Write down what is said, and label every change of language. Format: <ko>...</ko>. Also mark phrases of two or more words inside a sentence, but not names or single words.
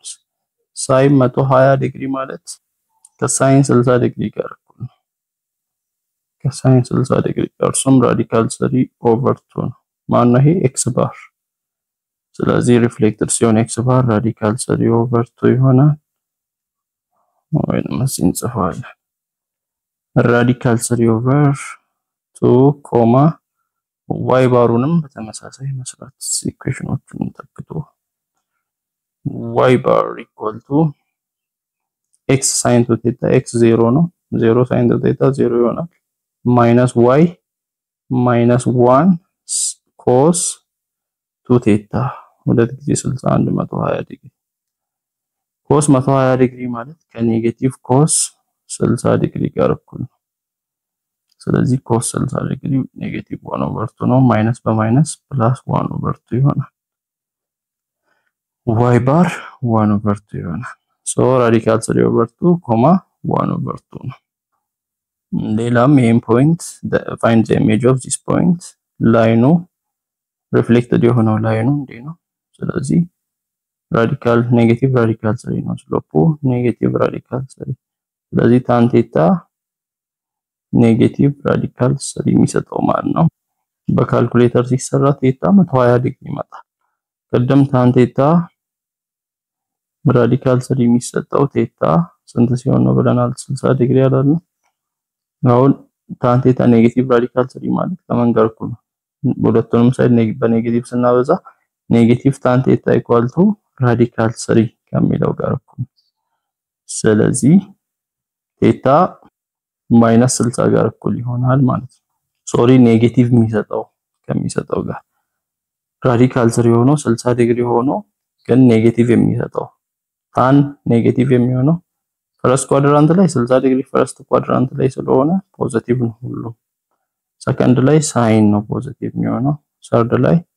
<am>sin 120 ዲግሪ ማለት ከsin 60 ዲግሪ ጋር እኩል ነው ከsin 60 ዲግሪ ጋር ሱም radical 3/2 ነው ማነው ይሄ</am> <en>x bar</en> <am>ስለዚህ ሪፍሌክተር ሲሆን</am> <en>x bar radical 3/2</en> <am>ይሆናል ወይንም እንጽፋለን</am> <en>radical 3 over 2</en> <am>ኮማ y ባሩንም በተመሳሳይ መስራት ኢኩዌሽኖቹን ተክቶ</am> <en>y bar equal to x sin to theta x 0</en> <am>ነው</am> <en>0 sin to theta 0</en> <am>ይሆናል</am> <en>minus y minus 1 cos 2 theta</en> <am>ሁለት ጊዜ 61 120 ዲግሪ cos 120 ዲግሪ ማለት ከኔጌቲቭ cos 60 ዲግሪ ጋር እኩል ነው ስለዚህ cos 60 ዲግሪ</am> <en>negative 1 over 2</en> <am>ነው ማይነስ በማይነስ</am> <en>plus 1 over 2</en> <am>ይሆናል</am> <en>y bar 1 over 2</en> <am>ይሆናል</am> <en>so radical 3 over 2 1 over 2</en> <am>ነው ሌላም ይሄን ፖይንት</am> <en>find the image of this point</en> <am>ላይኑ reflected የሆነው ላይኑ እንዴ ነው ስለዚህ</am> <en>radical negative radical</en> <am>3 ነው ስሎፑ</am> <en>negative radical</en> <am>3 ስለዚህ</am> <en>tan theta negative radical 3</en> <am>የሚሰጠው ማለት ነው በካልኩሌተር ሲሰራ theta 120 ዲግሪ ይመጣል ቀደም</am> <en>tan theta radical 3</en> <am>የሚሰጠው theta ስንት ሲሆን ነው ብለናል 60 ዲግሪ አይደል አሁን</am> <en>tan theta negative radical 3</en> <am>ማለት ከመንገር እኩል ነው ሁለቱንም ሳይድ በኔጌቲቭ ስናበዛ</am> <en>negative tan theta equal to radical 3</en> <am>ከሚለው ጋር እኩል ስለዚህ</am> <en>theta minus 60</en> <am>ጋር እኩል ይሆናል ማለት ነው ሶሪ ኔጌቲቭ ከሚሰጠው ጋር radical 3 ሆኖ 60 ዲግሪ ሆኖ ግን ኔጌቲቭ የሚሰጠው tan ኔጌቲቭ የሚሆነው</am> <en>first quadrant</en> <am>ላይ 60 ዲግሪ</am> <en>first quadrant</en> <am>ላይ ስለሆነ ፖዚቲቭ ነው ሁሉ ሰከንድ ላይ ሳይን ነው ፖዚቲቭ የሚሆነው ሰርድ ላይ</am>